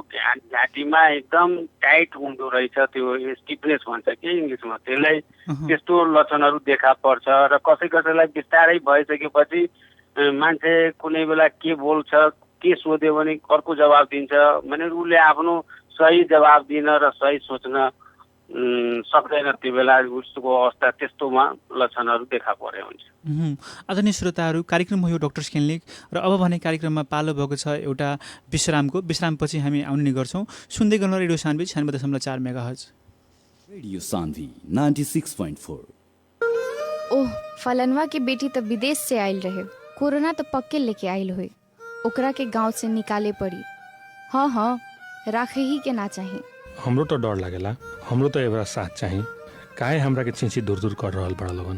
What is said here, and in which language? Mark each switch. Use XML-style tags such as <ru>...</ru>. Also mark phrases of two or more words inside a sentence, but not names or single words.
<ne>घाँटीमा एकदम टाइट हुँदो रहेछ, त्यो स्टिफनेस भन्छ कि इङ्ग्लिसमा, त्यसलाई त्यस्तो लक्षणहरू देखा पर्छ र कसैलाई बिस्तारै भइसकेपछि मान्छे कुनै बेला के बोल्छ, के सोध्यो भने अर्को जवाब दिन्छ भने उसले आफ्नो सही जवाब दिन र सही सोच्न सक्दैन, त्यो बेला उसको अवस्था त्यस्तोमा लक्षणहरू देखा परे हुन्छ। आदरणीय श्रोताहरू, कार्यक्रम हो यो डक्टर्स क्लिनिक र अब भने कार्यक्रममा पालो भएको छ एउटा विश्रामपछि हामी आउने गर्छौँ। सुन्दै गर्नु रेडियो सान्वी 96.4 मेगाहर्ज। रेडियो सान्वी 96.4।</ne> <bho>ओह, फलनवा के बेटी तो विदेश से आयल रहे, कोरोना तो पक्के लेके आयल हुई, ओकरा के गांव से निकाले पड़ी। हाँ, राखे ही के ना चाहिए। हमरो तो डर लागेला, हमरो तो एवरा साथ चाहिए, काहे हमरा के चिंची दूर कर रहल बड़ा लोगन।</bho>